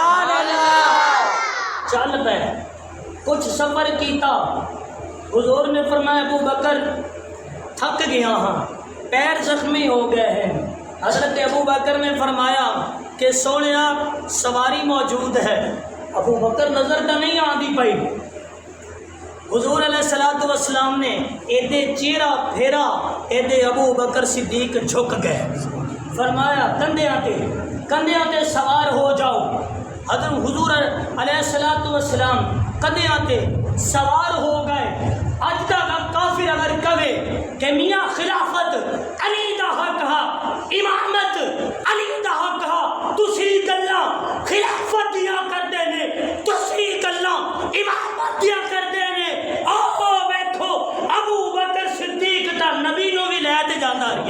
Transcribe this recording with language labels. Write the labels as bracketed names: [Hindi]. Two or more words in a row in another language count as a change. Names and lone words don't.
[Punjabi] چل پے، کچھ سفر کیتا، حضور نے فرمایا ابو بکر تھک گیا ہاں، پیر زخمی ہو گئے ہیں۔ حضرت ابو بکر نے فرمایا کہ سونیا سواری موجود ہے۔ ابو بکر نظر تو نہیں آندی پئی، حضور علیہ السلام نے ایدے چہرہ پھیرا، ایدے ابو بکر صدیق جھک گئے، فرمایا کندھیاں تے سوار ہو جاؤ۔ حضرت حضور علیہ السلام کندھیاں تے سوار ہو گئے۔ اج تک کافر اگر کہے کہ میاں خلافت علی دا حق ہے، امامت علی دا حق ہے، تسی گلاں خلافت دیا کردے نے، تسی گلاں امامت دیا کردے نے، آو ویکھو ابو بکر صدیق تا نبی نو بھی لے تے جاندا